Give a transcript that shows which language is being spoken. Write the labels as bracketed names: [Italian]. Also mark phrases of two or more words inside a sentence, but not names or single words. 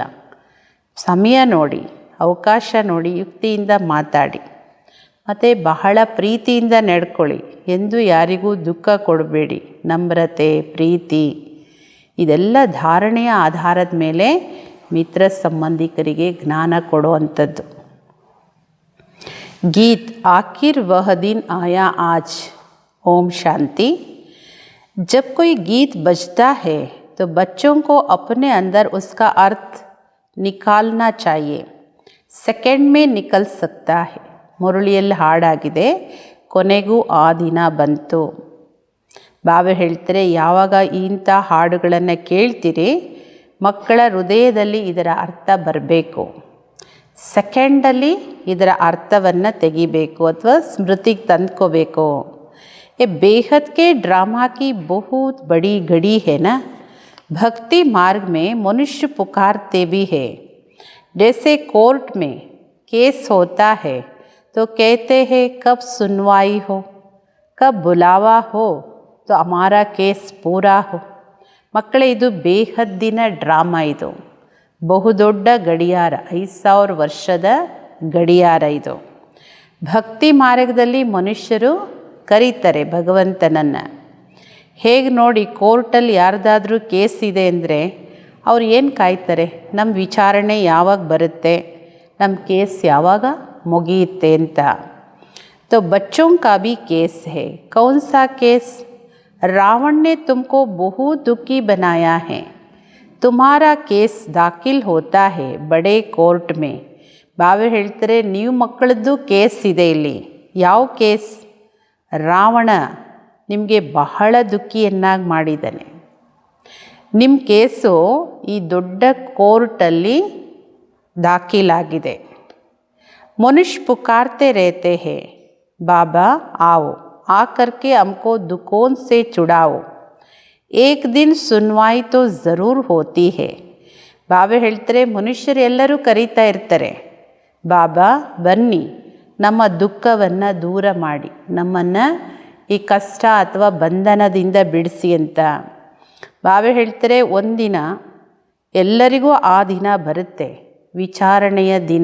[Kannada] ಸಮಯ ನೋಡಿ, ಅವಕಾಶ ನೋಡಿ ಯುಕ್ತಿಯಿಂದ ಮಾತಾಡಿ, ಮತ್ತು ಬಹಳ ಪ್ರೀತಿಯಿಂದ ನಡ್ಕೊಳ್ಳಿ, ಎಂದು ಯಾರಿಗೂ ದುಃಖ ಕೊಡಬೇಡಿ. ನಮ್ರತೆ, ಪ್ರೀತಿ ಇದೆಲ್ಲ ಧಾರಣೆಯ ಆಧಾರದ ಮೇಲೆ ಮಿತ್ರ ಸಂಬಂಧಿಕರಿಗೆ ಜ್ಞಾನ ಕೊಡುವಂಥದ್ದು. [Hindi] गीत, आखिर वह दिन आया आज. ಓಂ ಶಾಂತಿ. जब कोई गीत बजता है तो बच्चों को अपने अंदर उसका अर्थ निकालना चाहिए. सेकेंड में निकल सकता है. [Kannada] ಮುರಳಿಯಲ್ಲಿ ಹಾಡಾಗಿದೆ, ಕೊನೆಗೂ ಆ ದಿನ ಬಂತು. ಬಾಬಾ ಹೇಳ್ತಾರೆ, ಯಾವಾಗ ಇಂಥ ಹಾಡುಗಳನ್ನು ಕೇಳ್ತೀರಿ, ಮಕ್ಕಳ ಹೃದಯದಲ್ಲಿ ಇದರ ಅರ್ಥ ಬರಬೇಕು. ಸೆಕೆಂಡಲ್ಲಿ ಇದರ ಅರ್ಥವನ್ನು ತೆಗಿಬೇಕು ಅಥವಾ ಸ್ಮೃತಿಗೆ ತಂದ್ಕೋಬೇಕು. [Hindi] ये बेहद के ड्रामा की बहुत बड़ी घड़ी है ना. भक्ति मार्ग में मनुष्य पुकारते भी है. जैसे कोर्ट में केस होता है तो कहते हैं कब सुनवाई हो, कब बुलावा हो, तो हमारा केस पूरा हो. [Kannada] ಮಕ್ಕಳೇ, ಇದು ಬೇಹದ್ದಿನ ಡ್ರಾಮಾ. ಇದು ಬಹುದೊಡ್ಡ ಗಡಿಯಾರ, 5000 ವರ್ಷದ ಗಡಿಯಾರ ಇದು. ಭಕ್ತಿ ಮಾರ್ಗದಲ್ಲಿ ಮನುಷ್ಯರು ಕರೀತಾರೆ ಭಗವಂತನನ್ನು. ಹೇಗೆ ನೋಡಿ, ಕೋರ್ಟಲ್ಲಿ ಯಾರ್ದಾದ್ರೂ ಕೇಸ್ ಇದೆ ಅಂದರೆ ಅವ್ರು ಏನು ಕಾಯ್ತಾರೆ? ನಮ್ಮ ವಿಚಾರಣೆ ಯಾವಾಗ ಬರುತ್ತೆ, ನಮ್ಮ ಕೇಸ್ ಯಾವಾಗ ಮುಗಿಯುತ್ತೆ ಅಂತ. [Hindi] तो बच्चों का भी केस है. कौन सा केस? रावण ने तुमको बहुत दुखी बनाया है. तुम्हारा केस दाखिल होता है बड़े कोर्ट में. [Kannada] ಬಾವೆ ಹೇಳ್ತಾರೆ, ನೀವು ಮಕ್ಕಳದ್ದು ಕೇಸ್ ಇದೆ ಇಲ್ಲಿ. ಯಾವ ಕೇಸ್? ರಾವಣ ನಿಮಗೆ ಬಹಳ ದುಃಖಿಯನ್ನಾಗಿ ಮಾಡಿದ್ದಾನೆ. ನಿಮ್ಮ ಕೇಸು ಈ ದೊಡ್ಡ ಕೋರ್ಟಲ್ಲಿ ದಾಖಲಾಗಿದೆ. [Hindi] मनुष्य पुकारते रहते हैं, बाबा आओ, आकर के हमको दुखों से छुड़ाओ. एक दिन सुनवाई तो ज़रूर होती है. [Kannada] ಬಾಬಾ ಹೇಳ್ತಾರೆ, ಮನುಷ್ಯರು ಎಲ್ಲರೂ ಕರೀತಾ ಇರ್ತಾರೆ, ಬಾಬಾ ಬನ್ನಿ ನಮ್ಮ ದುಃಖವನ್ನು ದೂರ ಮಾಡಿ, ನಮ್ಮನ್ನು ಈ ಕಷ್ಟ ಅಥವಾ ಬಂಧನದಿಂದ ಬಿಡಿಸಿ ಅಂತ. ಬಾಬಾ ಹೇಳ್ತಾರೆ, ಒಂದಿನ ಎಲ್ಲರಿಗೂ ಆ ದಿನ ಬರುತ್ತೆ, ವಿಚಾರಣೆಯ ದಿನ.